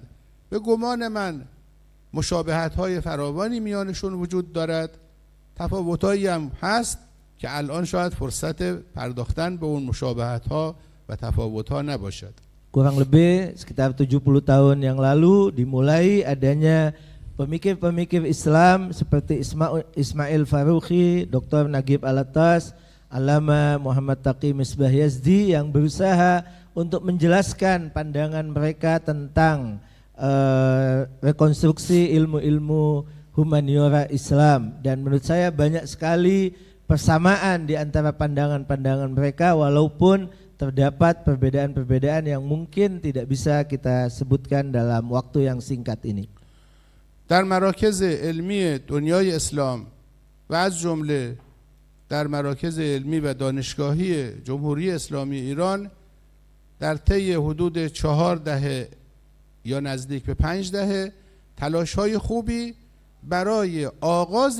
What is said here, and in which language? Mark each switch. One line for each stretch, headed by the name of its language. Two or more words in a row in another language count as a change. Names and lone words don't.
Persian: به گمان من مشابهت های فراوانی میانشون وجود دارد، تفاوت هایی هم هست که الان شاید فرصت پرداختن به اون مشابهت ها و تفاوت ها نباشد.
Indonesian: Kurang lebih sekitar 70 tahun yang lalu dimulai adanya pemikir-pemikir Islam seperti Ismail Faruqi, Dr. Nagib Al-Attas, Allama Muhammad Taqi Misbah Yazdi yang berusaha untuk menjelaskan pandangan mereka tentang rekonstruksi ilmu-ilmu humaniora Islam, dan menurut saya banyak sekali persamaan di antara pandangan-pandangan mereka walaupun terdapat perbedaan-perbedaan yang mungkin tidak bisa kita sebutkan dalam waktu yang singkat ini.
Persian: در مراکز علمی دنیای اسلام و از جمله در مراکز علمی و دانشگاهی جمهوری اسلامی ایران در طی حدود 4 دهه یا نزدیک به 5 دهه تلاش‌های خوبی برای آغاز